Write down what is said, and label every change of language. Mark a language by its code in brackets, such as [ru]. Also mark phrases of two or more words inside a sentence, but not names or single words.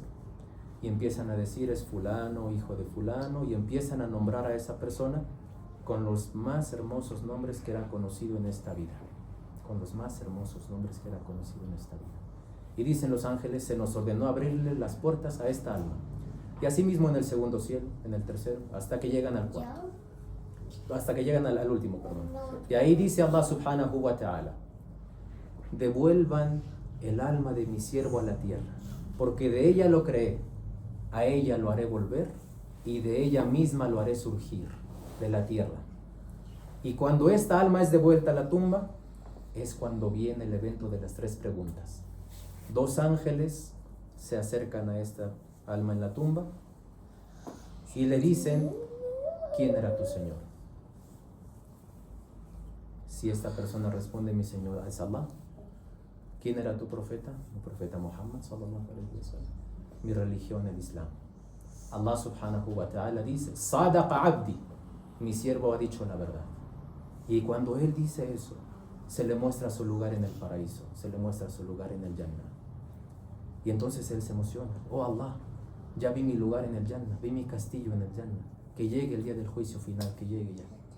[es] Y empiezan a decir: es fulano, hijo de fulano, y empiezan a nombrar a esa persona con los más hermosos nombres que era conocido en esta vida. Con los más hermosos nombres que era conocido en esta vida. Y dicen los ángeles: se nos ordenó abrirle las puertas a esta alma. Y así mismo en el segundo cielo, en el tercero, hasta que llegan al cuarto. Hasta que llegan al último, perdón. Y ahí dice Allah [ar] سبحانه وتعالى: [es] devuelvan el alma de mi siervo a la tierra, porque de ella lo creé, a ella lo haré volver, y de ella misma lo haré surgir de la tierra. Y cuando esta alma es devuelta a la tumba, es cuando viene el evento de las 3 preguntas. 2 ángeles se acercan a esta alma en la tumba y le dicen: ¿quién era tu Señor? Si esta persona responde: mi Señor es Allah. ¿Quién era tu profeta? Mi profeta Muhammad [ar] صلى الله عليه وسلم. [es] Mi religión, el Islam. Allah [ar] سبحانه وتعالى [es] dice: [ar] صدق عبدي, [es] mi siervo ha dicho la verdad. Y cuando él dice eso, se le muestra su lugar en el paraíso, se le muestra su lugar en el Jannah. Y entonces él se emociona: oh Allah, ya vi mi lugar en el Jannah, vi mi castillo en el Jannah, que llegue el día del juicio final, que llegue ya.